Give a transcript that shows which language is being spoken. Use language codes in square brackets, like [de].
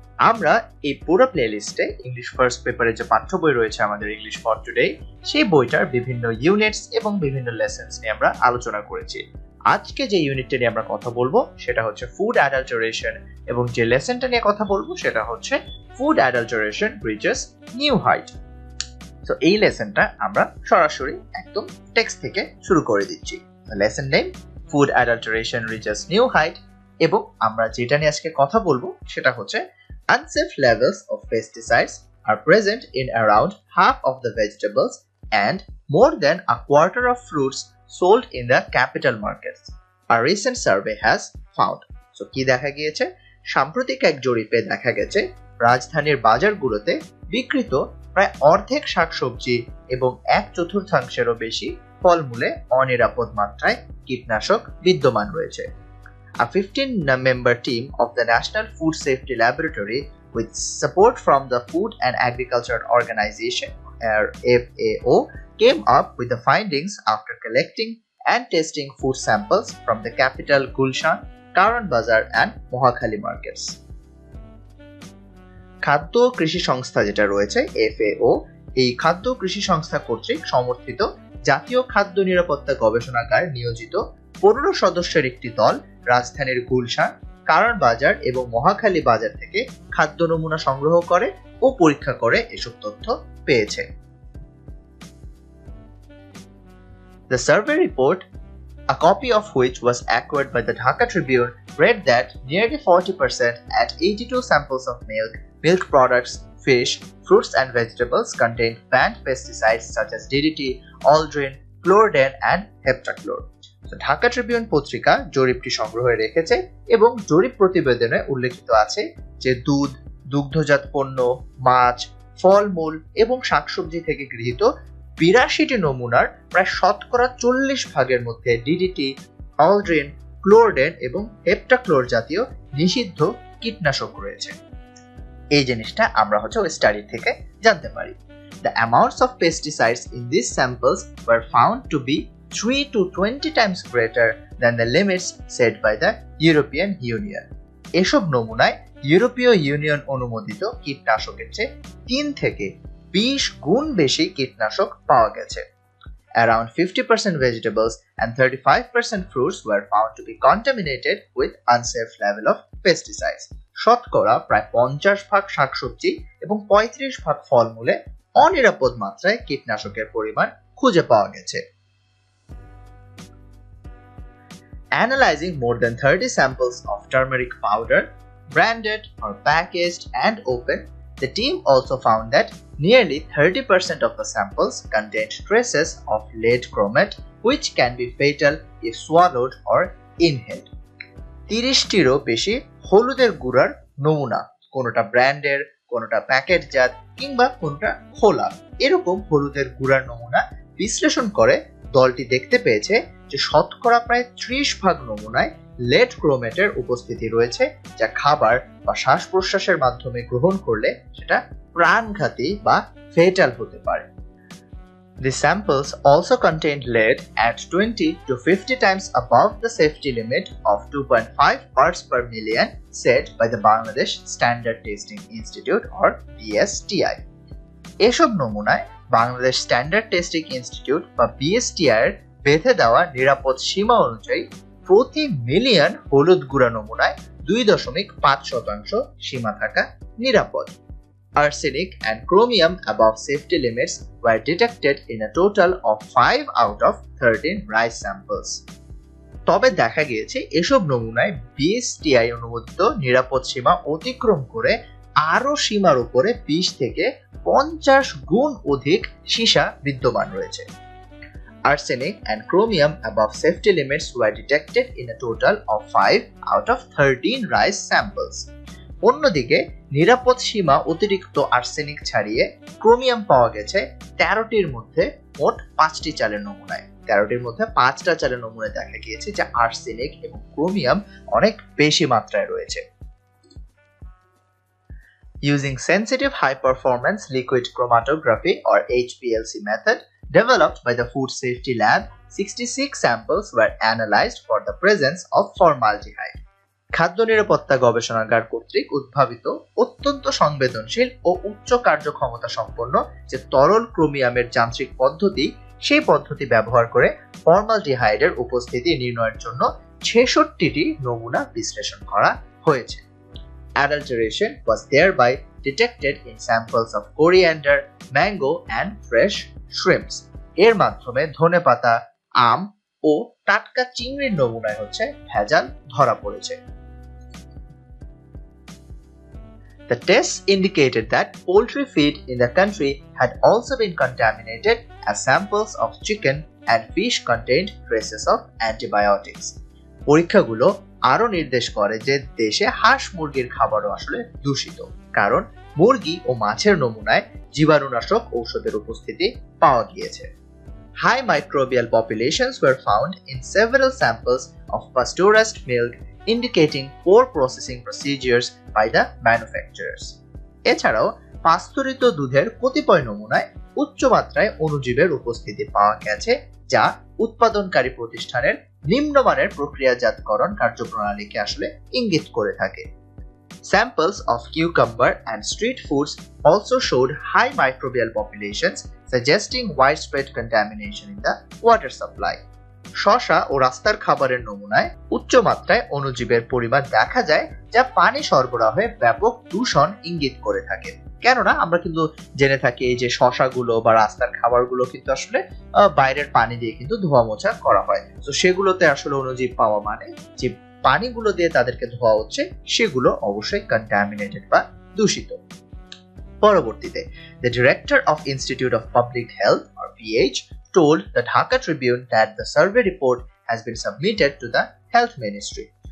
[bn] আমরা এই পুরো প্লেলিস্টে ইংলিশ ফার্স্ট পেপারে যে পাঠ্য বই রয়েছে আমাদের ইংলিশ ফর টুডে, সেই বইটার বিভিন্ন ইউনিটস এবং বিভিন্ন লেসনস নিয়ে আমরা আলোচনা করেছি। আজকে যে ইউনিটটা নিয়ে আমরা কথা বলবো সেটা হচ্ছে ফুড অ্যাডাল্টারেশন, এবং যে লেসনটা নিয়ে কথা বলবো সেটা হচ্ছে food adulteration reaches new height. তো এই লেসনটা আমরা সরাসরি একদম টেক্সট থেকে শুরু করে দিচ্ছি। Lesson name food adulteration reaches new height, এবং আমরা যেটা নিয়ে আজকে কথা বলবো সেটা হচ্ছে [en] unsafe levels of pesticides are present in around half of the vegetables and more than a quarter of fruits sold in the capital markets, a recent survey has found. [bn] So কি দেখা গিয়েছে? সাম্প্রতিক এক জরিপে দেখা গেছে রাজধানীর বাজারগুলোতে বিক্রিত প্রায় অর্ধেক শাকসবজি এবং 1/4 বেশি ফলমূলে অনিরাপদ মাত্রায় কীটনাশক বিদ্যমান রয়েছে। [en] A 15-member team of the National Food Safety Laboratory, with support from the Food and Agriculture Organization (FAO), came up with the findings after collecting and testing food samples from the capital Gulshan, Karan Bazar and Mohakhali markets. [bn] খাদ্য কৃষি সংস্থা যেটা রয়েছে FAO, এই খাদ্য কৃষি সংস্থা কর্তৃক সমর্থিত জাতীয় খাদ্য নিরাপত্তা গবেষণাগার নিয়োজিত 15 সদস্যের একটি দল রাজধানীর গুলশান, কারণ বাজার এবং মহাখালী বাজার থেকে খাদ্য নমুনা সংগ্রহ করে ও পরীক্ষা করে এসব তথ্য পেয়েছে। [en] The survey report, a copy of which was acquired by the Dhaka Tribune, read that nearly 40% at 82 samples of milk products, fish, fruits and vegetables contained banned pesticides such as DDT, aldrin, chlordane and heptachlor. [bn] Dhaka Tribune পত্রিকা জরিপটি সংগ্রহে রেখেছে এবং জরিপ প্রতিবেদনে উল্লেখিত আছে যে দুধ, দুগ্ধজাত পণ্য, মাছ, ফলমূল এবং শাকসবজি থেকে গৃহীত 82টি নমুনার প্রায় 40% মধ্যে ডিডিটি, অলড্রিন, ক্লোরডেন এবং হেপ্টাক্লোর জাতীয় নিষিদ্ধ কীটনাশক রয়েছে। এই জিনিসটা আমরা ওই স্টাডি থেকে জানতে পারি। [en] The amounts of pesticides in these samples were found to be 3 to 20 times greater than the limits set by the European Union. [bn] এসব নমুনায় ইউরোপীয় ইউনিয়ন অনুমোদিত কীটনাশকের চেয়ে 3 থেকে 20 গুণ বেশি কীটনাশক পাওয়া গেছে। [en] Around 50% vegetables and 35% fruits were found to be contaminated with unsafe level of pesticides. [bn] শতকরা প্রায় 50% শাকসবজি এবং 35% ফলমূলে অনিরাপদ মাত্রায় কীটনাশকের পরিমাণ খুঁজে পাওয়া গেছে। [en] Analyzing more than 30 samples of turmeric powder, branded or packaged and open, the team also found that nearly 30% of the samples contained traces of lead chromate, which can be fatal if swallowed or inhaled. [bn] 30টিরও বেশি হলুদের গুঁড়ার নমুনা, কোনোটা ব্র্যান্ডের, কোনোটা প্যাকেটজাত কিংবা কোনোটা খোলা, এরকম হলুদের গুঁড়ার নমুনা বিশ্লেষণ করে দলটি দেখতে পেয়েছে যে শতকরা প্রায় 30% নমুনায় লেড ক্রোমেটের উপস্থিতি রয়েছে, যা খাবার বা শ্বাস প্রশ্বাসের মাধ্যমে গ্রহণ করলে সেটা প্রাণঘাতী বা ফেটাল হতে পারে। [en] The samples also contained lead at 20 to 50 times above the safety limit of 2.5 parts per million set by the Bangladesh Standard Testing Institute or BSTI. [bn] এসব নমুনায় বাংলাদেশ স্ট্যান্ডার্ড টেস্টিং ইনস্টিটিউট বা BSTI এর বেঁধে দেওয়া নিরাপদ সীমা অনুযায়ী প্রতি মিলিয়ন হলুদ গুঁড়া নমুনায় 2.5% সীমা থাকা নিরাপদ। [en] Arsenic and chromium above safety limits were detected in a total of 5 out of 13 rice samples. [bn] তবে দেখা গিয়েছে এসব নমুনায় BSTI অনুমোদিত নিরাপদ সীমা অতিক্রম করে আরো সীমার উপরে 20 থেকে 50 গুণ অধিক সীসা বিদ্যমান রয়েছে। [en] Arsenic and chromium above safety limits were detected in a total of 5 out of 13 rice samples. [bn] অন্যদিকে নিরাপদ সীমা অতিরিক্ত আর্সেনিক ছাড়িয়ে ক্রোমিয়াম পাওয়া গেছে 13টির মধ্যে মোট 5টি চালের নমুনায়। 13টির মধ্যে 5টা চালের নমুনায় দেখা গিয়েছে যে আর্সেনিক এবং ক্রোমিয়াম অনেক বেশি মাত্রায় রয়েছে। [en] Using sensitive high-performance liquid chromatography or HPLC method developed by the Food Safety Lab, 66 samples were analyzed for the presence of formaldehyde. [bn] খাদ্য নিরাপত্তা গবেষণাগার কর্তৃক উদ্ভাবিত অত্যন্ত সংবেদনশীল ও উচ্চ কার্যক্ষমতা সম্পন্ন যে তরল ক্রোমিয়ামের যান্ত্রিক পদ্ধতি, সেই পদ্ধতি ব্যবহার করে ফর্মালডিহাইডের উপস্থিতি নির্ণয়ের জন্য 66টি নমুনা বিশ্লেষণ করা হয়েছে। [en] Adulteration was thereby detected in samples of coriander, mango and fresh shrimps. [bn] এর মাধ্যমে ধনেপাতা, আম ও টাটকা চিংড়ির নমুনায় ভেজাল ধরা পড়েছে। [en] The tests indicated that poultry feed in the country had also been contaminated as samples of chicken and fish contained traces of antibiotics. [bn] পরীক্ষাগুলো আরো নির্দেশ করে যে দেশে হাঁস মুরগির খাবারও আসলে দূষিত, কারণ মুরগি ও মাছের নমুনায় জীবাণুনাশক ঔষধের উপস্থিতি পাওয়া গিয়েছে। [en] High microbial populations were found in several samples of pasteurized milk, indicating poor processing procedures by the manufacturers. [bn] এছাড়াও পাস্তুরিত দুধের কতিপয় নমুনায় উচ্চ মাত্রায় অণুজীবের উপস্থিতি পাওয়া গেছে, যা উৎপাদনকারী প্রতিষ্ঠানের নিম্নমানের প্রক্রিয়াজাতকরণ কার্যপ্রণালীকে আসলে ইঙ্গিত করে থাকে। [en] Samples of cucumber and street foods also showed high microbial populations, suggesting widespread contamination in the water supply. [bn] শসা ও রাস্তার খাবারের নমুনায় উচ্চ মাত্রায় অণুজীবের পরিমাণ দেখা যায়, যা পানি সরবরাহে ব্যাপক দূষণ ইঙ্গিত করে থাকে। কেননা আমরা কিন্তু জেনে থাকি এই যে শসাগুলো বা রাস্তার খাবারগুলো কিন্তু আসলে বাইরের পানি দিয়ে কিন্তু ধোয়া মোছা করা হয়, তো সেগুলোতে আসলে অণুজীব পাওয়া মানে যে পানিগুলো দিয়ে তাদেরকে ধোয়া হচ্ছে সেগুলো অবশ্যই কন্টামিনেটেড বা দূষিত। [en] পরবর্তীতে the director of Institute of Public Health or PH told the Dhaka Tribune that the survey report has been submitted to the Health Ministry.